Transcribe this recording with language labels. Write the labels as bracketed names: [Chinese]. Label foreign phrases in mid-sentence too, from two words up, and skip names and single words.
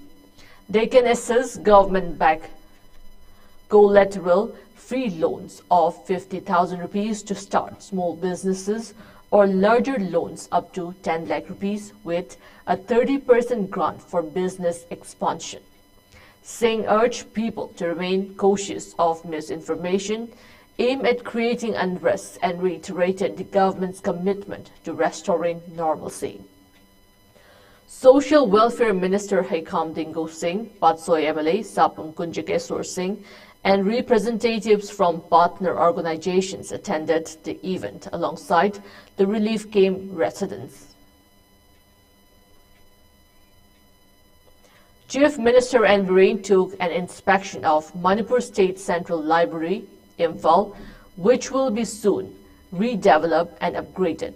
[English] They can access government-backed collateral free loans of 50,000 rupees to start small businesses or larger loans up to 10 lakh rupees with a 30% grant for business expansion. Singh urged people to remain cautious of misinformation aimed at creating unrest and reiterated the government's commitment to restoring normalcy. Social Welfare Minister Haikam Dingo Singh, Patsoy MLA Sapung Kunjakeswar Singh, and representatives from partner organizations attended the event alongside the relief camp residents. Chief Minister N. Biren took an inspection of Manipur State Central Library, Imphal, which will be soon redeveloped and upgraded.